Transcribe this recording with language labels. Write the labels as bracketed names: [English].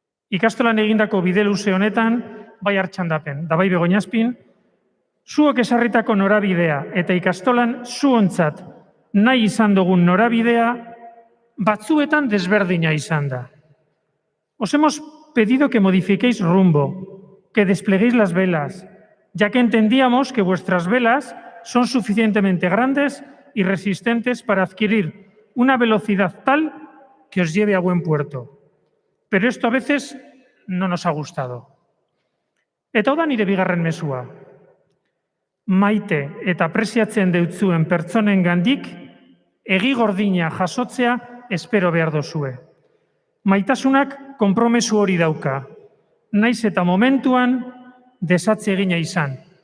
[Basque] Ikastolan egindako bide luze honetan, bai Artxandapen, da bai Begoñazpin, zuok esarritako norabidea eta ikastolan zuontzat nahi izan dugun norabidea batzuetan desberdina izan da. [Spanish] Os hemos pedido que modifiquéis rumbo, que despleguéis las velas, ya que entendíamos que vuestras velas son suficientemente grandes y resistentes para adquirir una velocidad tal que os lleve a buen puerto. Pero esto a veces no nos ha gustado. [Basque] Eta hau da nire bigarren mezua. Maite eta apresiatzen deutzuen pertsonen gandik, egi gordina jasotzea espero behar dozue. Maitasunak konpromesu hori dauka, naiz eta momentuan desatze egina izan.